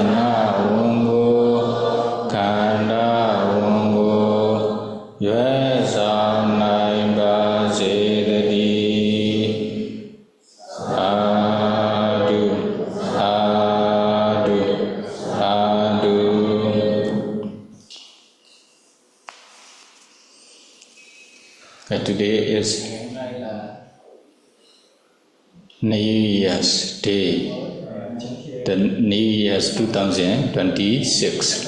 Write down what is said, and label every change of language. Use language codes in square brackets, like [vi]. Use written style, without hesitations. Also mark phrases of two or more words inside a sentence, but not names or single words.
[my] နာဝန်ကိုခန္ဓာဝန်ကိုရွယ်ဆောင်နိုင်ပါစေတည်းသာဓုသာဓုသာဓု [en] Today is New Year's Day, the New Year's 2026.